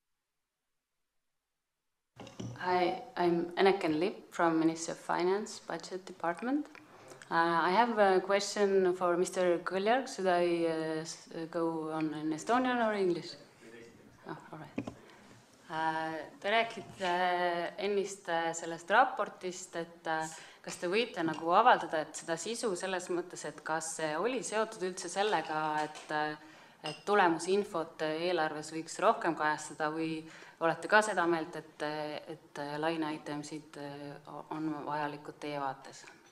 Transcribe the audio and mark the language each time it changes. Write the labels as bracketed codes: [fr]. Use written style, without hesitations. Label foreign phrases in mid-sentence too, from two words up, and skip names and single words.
[en] Hi, I'm Enneken Lip from Ministry of Finance, Budget Department. I have a question for Mr. Kõljarg. Should I go on in Estonian or English? Oh, all right. [et] Te räägite ennist sellest raportist, et kas te võite nagu avaldada, et seda sisu selles mõttes, et kas see oli seotud üldse sellega, et tulemusinfot eelarves võiks rohkem kajastada, või olete ka seda meelt, et [en] line itemsid [et] on vajalikud teie vaates?